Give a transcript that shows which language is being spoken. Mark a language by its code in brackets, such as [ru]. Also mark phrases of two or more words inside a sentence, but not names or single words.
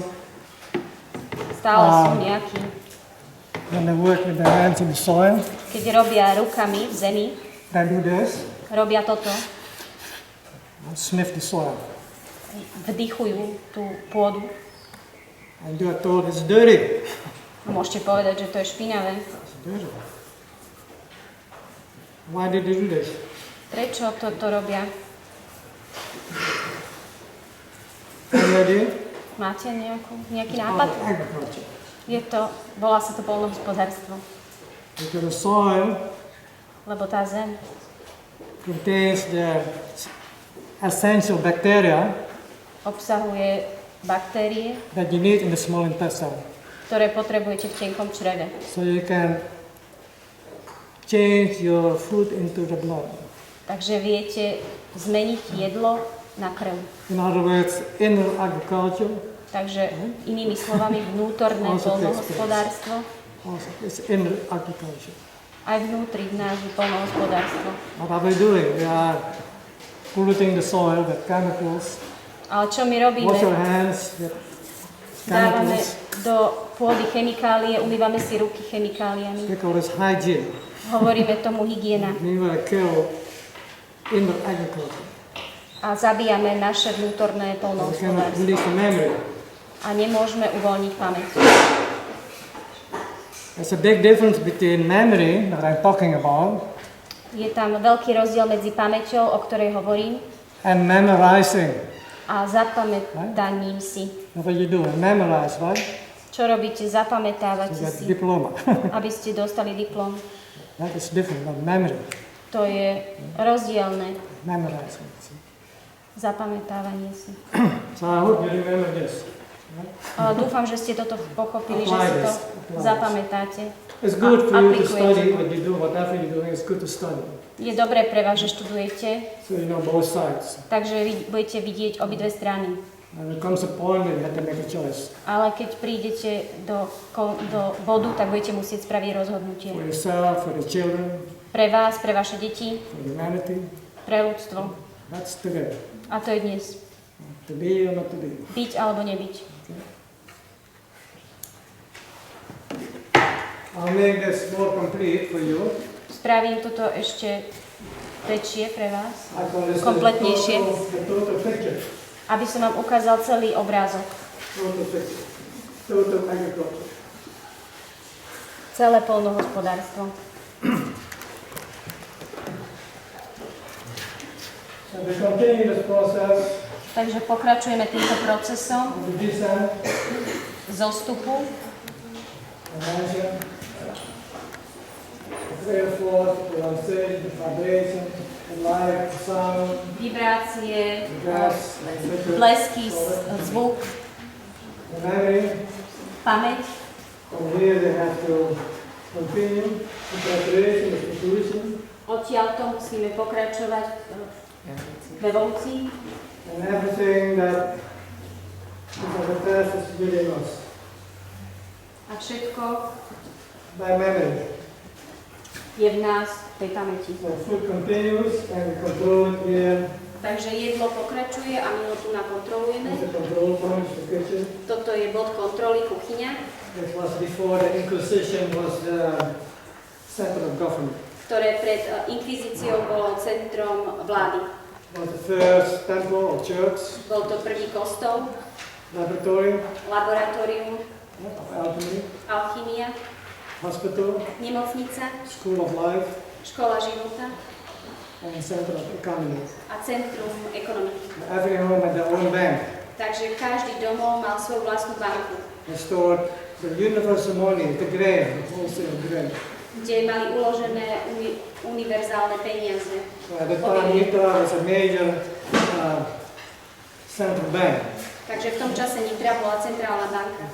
[sk] stále sú nejakí, [en] when they work with their hands in the soil. [sk] keď robia rukami v zemi, [en] They do this, [sk] robia toto, [en] sniff the soil, [sk] vdychujú tú pôdu. [en] and they are told it's dirty. [sk] Môžete povedať, že to je špinavé. [en] It's dirty. Why did they do this? [sk] Prečo toto robia? [en] Any idea? [sk] Máte nejaký [en] It's [sk] nápad? [en] part of agriculture. [sk] Volá sa to poľnohospodárstvo, [en] Because the soil [sk] lebo tá zem [en] contains the essential bacteria [sk] obsahuje baktérie, [en] that you need in the small intestine. [sk] ktoré potrebujete v tenkom čreve. [en] So you can change your food into the blood. [sk] Takže viete zmeniť jedlo na krv. [en] In other words, inner agriculture, [sk] Takže inými slovami vnútorné poľnohospodárstvo, [en] also it's inner agriculture. [sk] aj vnútri v nás je poľnohospodárstvo. [en] What are we doing? We are polluting the soil with chemicals. [sk] Ale čo my robíme? [en] Wash your hands with [sk] Dávame [en] chemicals. [sk] do pôdy chemikálie, umývame si ruky chemikáliami. [en] We call this hygiene. [sk] Hovoríme tomu hygiena. [en] We will kill inner agriculture. [sk] A zabíjame naše vnútorné [en] We cannot [sk] poľnohospodárstvo. [en] release the memory. [sk] A nemôžeme uvoľniť pamäť. [en] There's a big difference between memory that I'm talking about [sk] Je tam veľký rozdiel medzi pamäťou, o ktorej hovorím, [en] and memorizing. [sk] a zapamätaním si. [en] What you do? Memorize, right? [sk] Čo robíte? [en] You [sk] Zapamätávate [en] get [sk] si, [en] diploma. [sk] aby ste dostali diplom. [en] That is different than memory. [sk] To je rozdielne. [en] Memorizing. [sk] Zapamätávanie si. [en] So I hope you remember this. [sk] Dúfam, že ste toto pochopili, že si to zapamätáte. [en] It's good for you to [sk] aplikujete. [en] study what you do, whatever you're doing, it's good to study. [sk] Je dobré pre vás, že študujete, [en] So you know both sides. [sk] takže vy budete vidieť obidve strany. [en] And there comes a point when you have to make a choice [sk] Ale keď prídete do bodu, tak budete musieť spraviť rozhodnutie. [en] for yourself, for the children, [sk] Pre vás, pre vaše deti, [en] for humanity. [sk] pre ľudstvo. [en] That's today. [sk] A to je dnes. [en] To be or not to be. [sk] Byť alebo nebyť. [en] I'll make this more complete for you. [sk] Spravím toto ešte väčšie pre vás, [en] I call this [sk] kompletnejšie, [en] the total picture. [sk] aby som vám ukázal celý obrázok. [en] Total picture. Total agriculture. [sk] Celé poľnohospodárstvo. [en] So we continue this process [sk] Takže pokračujeme týmto procesom [en] of the descent, [sk] zostupu, [en] the mansion, the prayer force, the pulsation, the vibration, the light, the sound, [sk] vibrácie, [en] the gas, the [sk] blesky, zvuk, [en] the memory. [sk] pamäť. [en] From here they have to continue the preparation, the institution, [sk] Odtiaľto musíme pokračovať v evolúcii [en] and everything that is of the past is within us [sk] a všetko [en] by memory. [sk] je v nás, v tej pamäti. [en] So food continues and we control it here. [sk] Takže jedlo pokračuje a my ho tu nakontrolujeme. [en] It's a control point, the kitchen. [sk] Toto je bod kontroly, kuchyňa, [en] This was before the Inquisition was the center of government. [sk] ktoré pred inkvizíciou bolo centrom vlády. [en] It was the first temple or church, [sk] Bol to prvý kostol, [en] laboratory, [sk] laboratórium, [en] alchemy, [sk] alchymia, [en] hospital, [sk] nemocnica, [en] school of life, [sk] škola života [en] and center of economy. [sk] a centrum ekonomiky. [en] Every home had their own bank. [sk] Takže každý domov mal svoju vlastnú banku, [en] They stored the universal money, the grain, the wholesale grain. [sk] kde mali uložené univerzálne peniaze. [en] At the time, Nitra was a major central bank. [sk] Takže v tom čase Nitra bola centrálna banka,